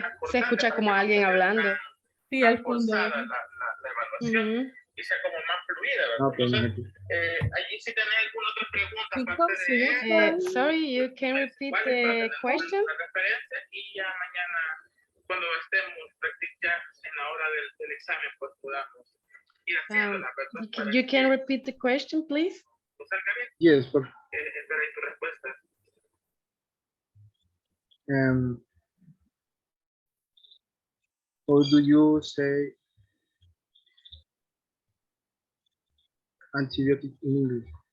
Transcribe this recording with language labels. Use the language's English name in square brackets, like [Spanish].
[Spanish] Se escucha como alguien hablando. Sí, al fondo. La evaluación y sea como más fluida, ¿verdad? [English] Okay, [Spanish] Entonces, allí si tenés alguna otra pregunta aparte de [English] Sorry, you can repeat the question? [Spanish] la referencia y ya mañana cuando estemos ya en la hora del examen pues podamos ir haciendo la verdad. [English] You can repeat the question, please? Yes, but [Spanish] Esperé tu respuesta. [English] how do you say antibiotic in English?